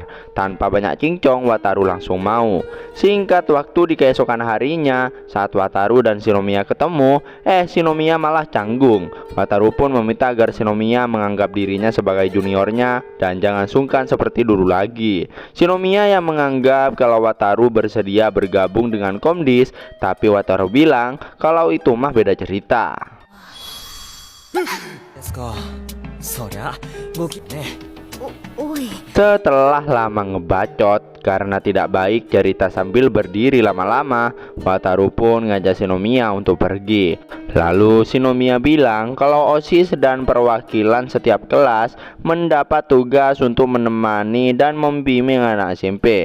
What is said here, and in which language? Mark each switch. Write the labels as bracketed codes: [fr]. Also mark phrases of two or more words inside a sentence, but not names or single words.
[id] Tanpa banyak cincong, Wataru langsung mau. Singkat waktu di keesokan harinya, saat Wataru dan Shinomiya ketemu, Shinomiya malah canggung. Wataru pun meminta agar Shinomiya menganggap dirinya sebagai juniornya dan jangan sungkan seperti dulu lagi. Shinomiya yang menganggap kalau Wataru bersedia bergabung dengan Komdis, tapi Wataru bilang kalau itu mah beda cerita. [ja] ですか。そりゃ僕ね。おい [id] Setelah lama ngebacot karena tidak baik cerita sambil berdiri lama-lama, Wataru pun ngajak Shinomiya untuk pergi. Lalu Shinomiya bilang kalau OSIS dan perwakilan setiap kelas mendapat tugas untuk menemani dan membimbing anak SMP.